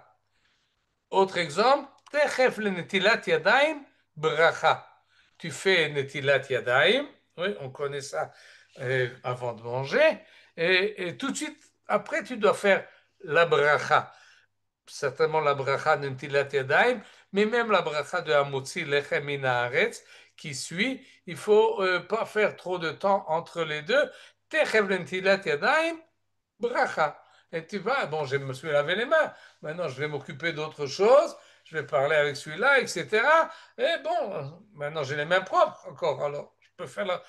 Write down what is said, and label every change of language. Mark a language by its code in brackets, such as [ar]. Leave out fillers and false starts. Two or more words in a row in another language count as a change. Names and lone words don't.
[fr] Autre exemple, [he] תכף לנטילת ידיים ברכה. [fr] Tu fais [he] נטילת ידיים, [fr] oui, on connaît ça avant de manger, et tout de suite, après, tu dois faire la bracha. Certainement la bracha de [he] נטילת ידיים, [fr] mais même la bracha de [he] המוציא לחם מן הארץ, [fr] qui suit, il faut pas faire trop de temps entre les deux. [he] תכף לנטילת ידיים ברכה. [fr] Et tu vas, bon, je me suis lavé les mains, maintenant je vais m'occuper d'autre chose, je vais parler avec celui-là, etc. Et bon, maintenant j'ai les mains propres encore, alors je peux faire la...